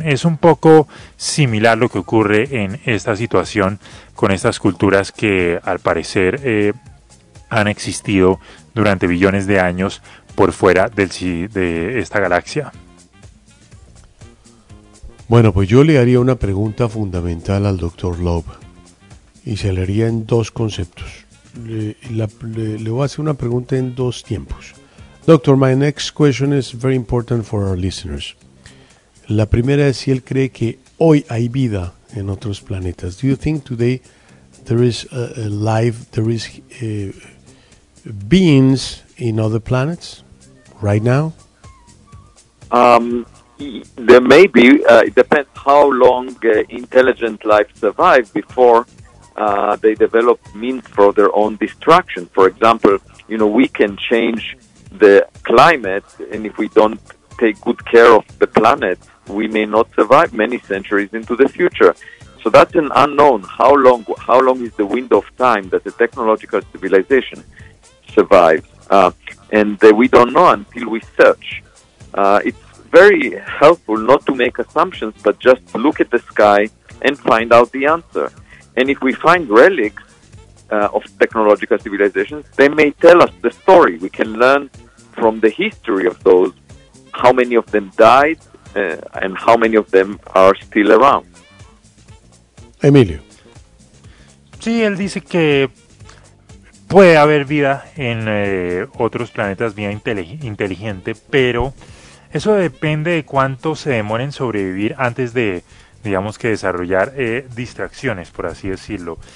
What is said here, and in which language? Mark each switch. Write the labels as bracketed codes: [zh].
[es] Es un poco similar lo que ocurre en esta situación con estas culturas que al parecer han existido durante billones de años por fuera de esta galaxia. Bueno, pues yo le haría una pregunta fundamental al Dr. Love y se le haría en dos conceptos. Le voy a hacer una pregunta en dos tiempos. [en] Doctor, my next question is very important for our listeners. [es] La primera es si él cree que hoy hay vida en otros planetas. [en] Do you think today there is a life, there is beings in other planets right now? There may be. It depends how long intelligent life survived before they develop means for their own destruction. For example, you know, we can change the climate, and if we don't take good care of the planet, we may not survive many centuries into the future. So that's an unknown. How long is the window of time that a technological civilization survives? We don't know until we search. It's very helpful not to make assumptions, but just look at the sky and find out the answer. And if we find relics of technological civilizations, they may tell us the story. We can learn from the history of those, how many of them died, and how many of them are still around. [es] Emilio. Sí, él dice que puede haber vida en otros planetas vía inteligente, pero eso depende de cuánto se demoren en sobrevivir antes de, digamos, que desarrollar distracciones, por así decirlo.